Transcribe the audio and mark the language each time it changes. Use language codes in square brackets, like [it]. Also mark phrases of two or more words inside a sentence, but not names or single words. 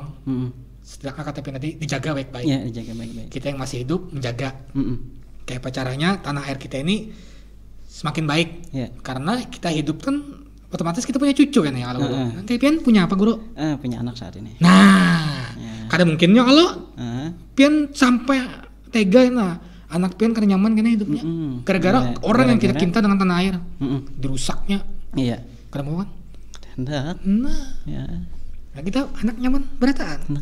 [id] Sedangkan KTP nanti dijaga baik-baik. Iya, dijaga baik-baik. Kita yang masih hidup menjaga. Kayak apa caranya tanah air kita ini semakin baik. Karena kita hidup kan otomatis kita punya cucu kan ya kalau nanti Pian punya apa guru? Punya anak saat ini. Nah, [bjn] kada mungkinnya kalau Pian sampai tega nah anak Pian kada nyaman karena hidupnya. [id] Gara-gara orang yang kita cinta dengan tanah air dirusaknya. [bjn] Iya. Kada mau kan? Hendak. Nah, nah kita anak nyaman berataan.